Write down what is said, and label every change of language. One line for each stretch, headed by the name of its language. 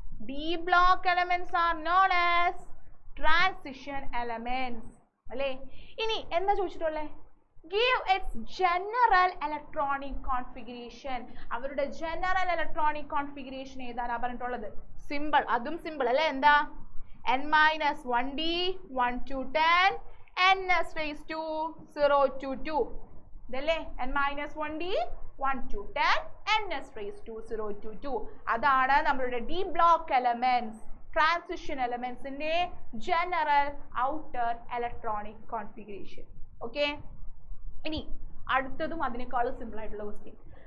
English: D block elements are known as transition elements അല്ലേ?
Malayalam: ഇനി എന്താ ചോദിച്ചിട്ടുള്ളേ?
English: Give its general electronic configuration.
Malayalam: അവരുടെ general electronic configuration ഏതാണ് പറഞ്ഞിട്ടുള്ളത്? സിമ്പിൾ, അതും സിമ്പിൾ അല്ലേ? എന്താ? n-1d 1 to 10 ns^2 ഇതല്ലേ? n-1d 1 to 10 ns^2 അതാണ് നമ്മളുടെ D block elements, transition എലമെന്റ്സിന്റെ general outer electronic configuration. Okay, ഇനി അടുത്തതും അതിനേക്കാളും സിമ്പിൾ ആയിട്ടുള്ള ക്വസ്റ്റ്യൻ.